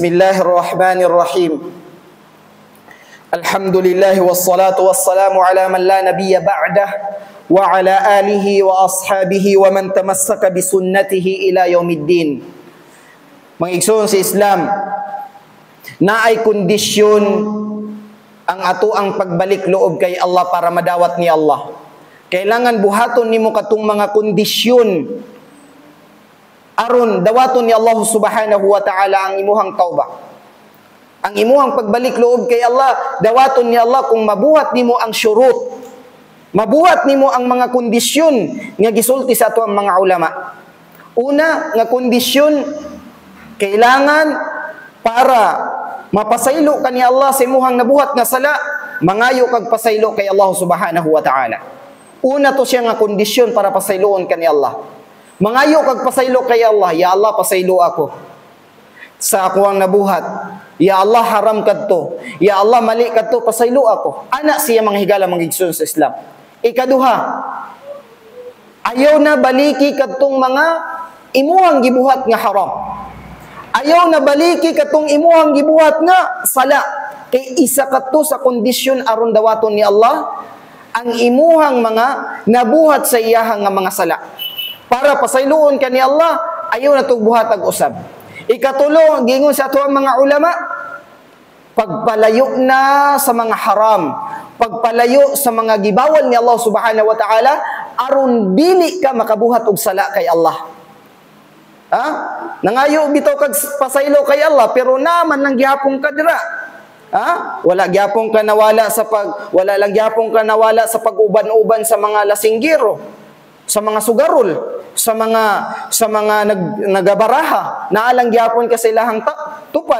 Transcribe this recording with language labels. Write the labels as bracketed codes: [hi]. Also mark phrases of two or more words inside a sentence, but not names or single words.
[ar] الله الرحمن الرحيم الحمد لله والصلاة والسلام على من لا نبي بعده وعلى آله وأصحابه ومن تمسك بسنته إلى يوم الدين. [ceb] Mga igsoon sa Islam, naay kondisyon ang ato ang pagbalik loob kay Allah para madawat ni Allah. Kailangan buhaton nimo katong mga kondisyon aron dawaton ni Allah [ar] سبحانه وتعالى [ceb] ang imuhang tauba. Ang imuhang pagbalik loob kay Allah, dawaton ni Allah kung mabuhat nimo ang syurut. Mabuhat nimo ang mga kondisyon nga gisulti sa ato ang mga ulama. Una nga kondisyon, kailangan para mapasaylo ka ni Allah sa imuhang nabuhat nga sala, mangayo kag pasaylo kay Allah [ar] سبحانه وتعالى. [ceb] Una to siya nga kondisyon para pasayloon ka ni Allah. Mangayo kag pasaylo kay Allah, ya Allah pasaylo ako sa ako ang nabuhat. Ya Allah haram kadto. Ya Allah mali kadto, pasaylo ako. Ana siya mga higala mga igsoon sa Islam. Ikaduha, ayaw na baliki kadtong mga imuhang gibuhat nga haram. Ayaw na baliki kadtong imuhang gibuhat nga sala. Kay isa kadto sa kondisyon aron dawaton ni Allah ang imuhang mga nabuhat sa iyahang nga mga sala. Para pasayloon ka ni Allah, ayaw na itong buhatag usab. Ikatulo, gingon sa ato ang mga ulama, pagpalayo na sa mga haram, pagpalayo sa mga gibawal ni Allah [ar] سبحانه وتعالى, [ceb] aron dili ka makabuhat og sala kay Allah. Ha? Nangayo bitaw kag pasaylo kay Allah, pero naman lang gihapon ka dira. Ha? Wala gyapon ka nawala wala lang gyapon ka nawala sa pag-uban-uban sa mga lasinggiro, sa mga sugarol, sa mga nagabaraha, naalang gyapon ka sa ilahang tupad.